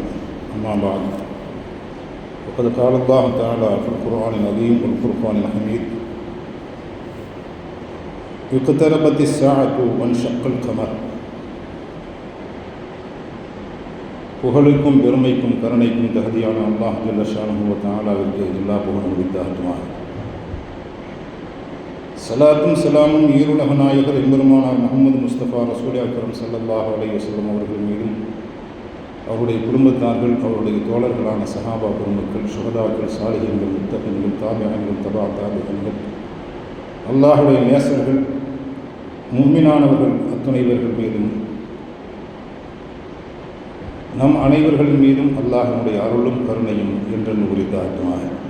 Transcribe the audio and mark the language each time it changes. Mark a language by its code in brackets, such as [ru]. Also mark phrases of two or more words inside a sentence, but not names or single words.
[ar] أما بعد، وقد قال الله تعالى في القرآن العظيم والفرقان الحميد: اقتربت الساعة وانشق القمر. [ta] புகழுக்கும் பெருமைக்கும் கருணைக்கும் தகுதியான [ar] الله جل شانه و تعالى [ta] எல்லா புகழும் உரித்தாகட்டுமாக. ஸலாத்தும் ஸலாமும் ஈருலக நாயகர் எம்பெருமானார் முஹம்மது முஸ்தபா [ar] رسول أكرم صلى الله عليه وسلم [ta] அவர்கள் மீதும், அவருடைய குடும்பத்தார்கள், அவருடைய தோழர்களான சஹாபா பெருமக்கள், சுஹதாக்கள், சாலிஹீன்கள், முத்தகீன்கள், தாபிஈன்கள், தபா தாபிஈன்கள், அல்லாஹுடைய நேசர்கள், முஃமினானவர்கள் அத்துணைவர்கள் மீதும், நம் அனைவர்களின் மீதும் அல்லாஹ்வினுடைய அருளும் கருணையும் என்றென்று உரித்தாகட்டுமாக.